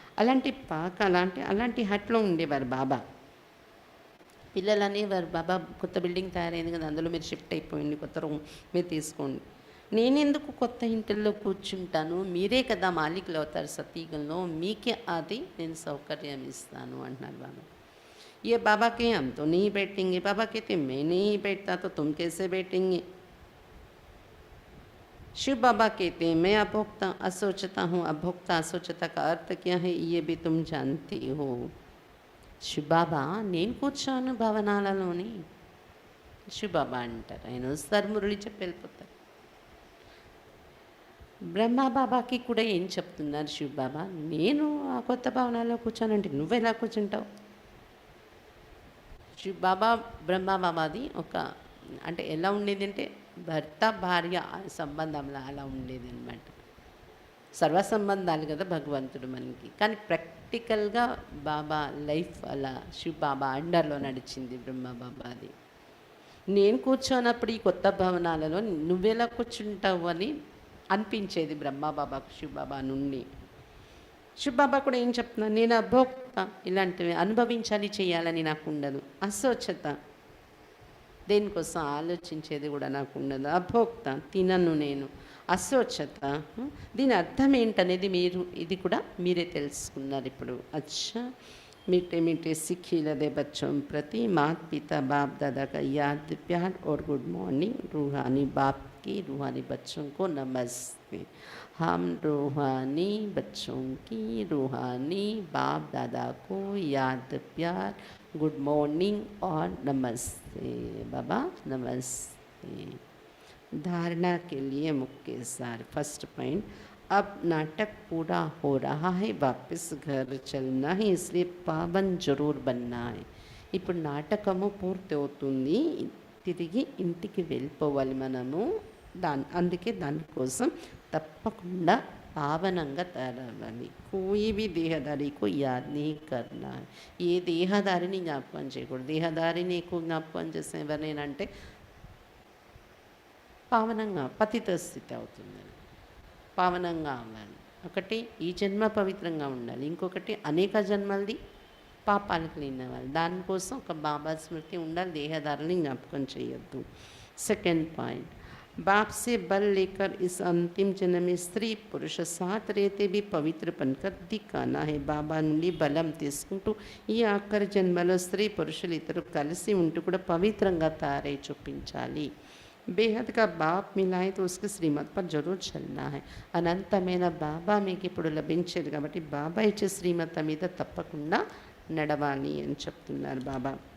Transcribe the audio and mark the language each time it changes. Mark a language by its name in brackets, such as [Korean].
[Telugu] అలాంటి పాక అలాంటి హట్లో ఉండేవారు బాబా. పిల్లలు అనేవారు, బాబా కొత్త బిల్డింగ్ తయారైంది కదా, అందులో మీరు షిఫ్ట్ అయిపోయింది, కొత్త రూమ్ మీరు తీసుకోండి. నేనెందుకు కొత్త ఇంటిల్లో కూర్చుంటాను, మీరే కదా మాలికులు అవుతారు సతీగంలో, మీకే అది నేను సౌకర్యం ఇస్తాను అంటున్నారు బాబా. [Hindi] ये बाबा के हम तो नहीं बैठेंगे. बाबा कहते मैं नहीं बैठता तो तुम कैसे बैठेंगे. शिव बाबा कहते हैं मैं अभोक्ता असोचता हूँ. अभोक्ता असोचता का अर्थ क्या है ये भी तुम जानती हो. [Telugu] శివబాబా నేను కూర్చోను భవనాలలోని. శివబాబా అంటారు, ఆయన వస్తారు, మురళి చెప్పి వెళ్ళిపోతారు. బ్రహ్మబాబాకి కూడా ఏం చెప్తున్నారు శివబాబా, నేను ఆ కొత్త భవనాల్లో కూర్చోనంటే నువ్వెలా కూర్చుంటావు. శివబాబా బ్రహ్మబాబాది ఒక అంటే ఎలా ఉండేది అంటే భర్త భార్య సంబంధంలో అలా ఉండేది అనమాట. సర్వ సంబంధాలు కదా భగవంతుడు మనకి. కానీ ప్రాక్టికల్గా బాబా లైఫ్ అలా శివ్ బాబా అండర్లో నడిచింది బ్రహ్మబాబాది. నేను కూర్చోనప్పుడు ఈ కొత్త భవనాలలో నువ్వెలా కూర్చుంటావు అని అనిపించేది బ్రహ్మబాబాకు శివ్ బాబా నుండి. శివ్ బాబా కూడా ఏం చెప్తున్నారు, నేను అభోక్త, ఇలాంటివి అనుభవించాలి చేయాలని నాకు ఉండదు. అస్వచ్ఛత, దేనికోసం ఆలోచించేది కూడా నాకు ఉండదు. అభోక్త, తినను నేను. అస్వచ్ఛత, దీని అర్థం ఏంటనేది ఇది కూడా మీరే తెలుసుకున్నారు ఇప్పుడు. [Hindi] అచ్చా मीठे मीठे सिक्खी लदे बच्चों प्रति माता पिता बाप दादा का याद प्यार और गुड मॉर्निंग. रूहानी बाप की रूहानी बच्चों को नमस्ते. हम रूहानी बच्चों की रूहानी बाप दादा को याद प्यार गुड मॉर्निंग और नमस्ते. बाबा नमस्ते. धारणा के लिए मुख्य सार. [English] first point, [Hindi] अब नाटक पूरा हो रहा है, वापस घर चलना है, इसलिए पावन जरूर बनना है. [Telugu] ఇప్పుడు నాటకము పూర్తి అవుతుంది, తిరిగి ఇంటికి వెళ్ళిపోవాలి మనము. అందుకే దానికోసం తప్పకుండా పావనంగా తయారవ్వాలి. [Hindi] కోయి भी देहदारी को याद नहीं करना है. [Telugu] ఏ దేహదారిని జ్ఞాపకం చేయకూడదు. దేహదారిని ఎక్కువ జ్ఞాపకం చేసిన ఎవరినేనంటే పావనంగా పతిత స్థితి అవుతుంది. పావనంగా అవ్వాలి. ఒకటి ఈ జన్మ పవిత్రంగా ఉండాలి, ఇంకొకటి అనేక జన్మలది పాపాలకు లేనివ్వాలి. దానికోసం ఒక బాబా స్మృతి ఉండాలి, దేహదారుని జ్ఞాపకం చేయొద్దు. [English] second point, [Hindi] बाप से बल लेकर इस अंतिम जन्म में स्त्री पुरुष साथ रहते भी पवित्र बनकर दिखाना है. [Telugu] బాబా నుండి బలం తీసుకుంటూ ఈ ఆఖరి జన్మలో స్త్రీ పురుషులు ఇద్దరు కలిసి ఉంటూ కూడా పవిత్రంగా తయారై చూపించాలి. [Hindi] బేహద్ కా బాప్ మిలాయే తో ఉస్కి శ్రీమత్ పర్ జరూర్ చల్నా హై. [Telugu] అనంతమైన బాబా మీకు ఇప్పుడు లభించేది కాబట్టి బాబా ఇచ్చే శ్రీమత మీద తప్పకుండా నడవాలి అని చెప్తున్నారు బాబా.